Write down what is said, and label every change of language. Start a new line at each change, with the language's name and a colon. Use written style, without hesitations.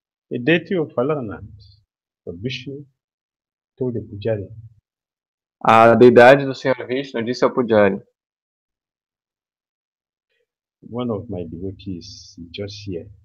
English: the deity of Falaranath, of Vishnu, told the Pujari,
Portuguese: a deidade do Senhor Vishnu disse ao Pujari:
English: one of my devotees is just here.